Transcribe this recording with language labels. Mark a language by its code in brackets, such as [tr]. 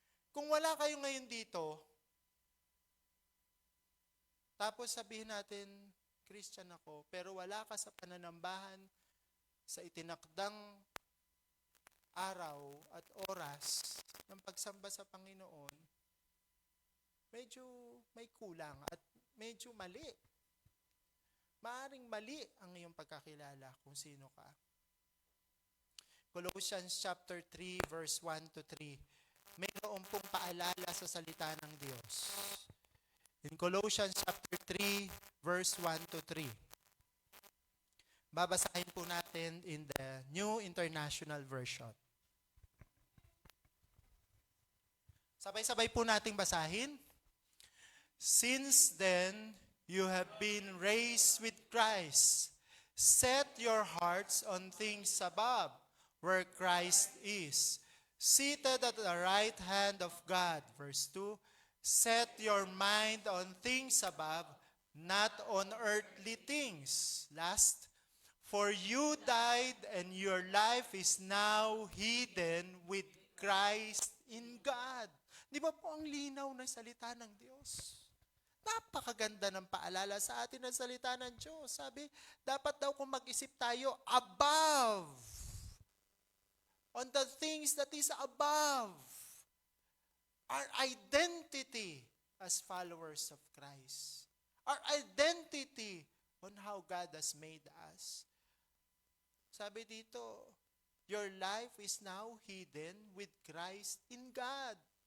[tl] Kung wala kayo ngayon dito, tapos sabihin natin, Christian ako, pero wala ka sa pananambahan sa itinakdang araw at oras ng pagsamba sa Panginoon, medyo may kulang at medyo mali. Maaring mali ang iyong pagkakilala kung sino ka. Colossians chapter 3 verse 1 to 3. Mayroon pong paalala sa salita ng Diyos. [en] In Colossians chapter 3 verse 1 to 3. [tl] Babasahin po natin [en] in the New International Version. [tl] Sabay-sabay po nating basahin. [en] Since then, you have been raised with Christ. Set your hearts on things above, where Christ is, seated at the right hand of God. Verse 2, set your mind on things above, not on earthly things. Last, for you died and your life is now hidden with Christ in God. [tl] Di ba po ang linaw ng salita ng Diyos? Napakaganda ng paalala sa atin ng salita ng Diyos. Sabi, dapat daw kung mag-isip tayo above. [en] On the things that is above. Our identity as followers of Christ. Our identity on how God has made us. [tl] Sabi dito, [en] your life is now hidden with Christ in God.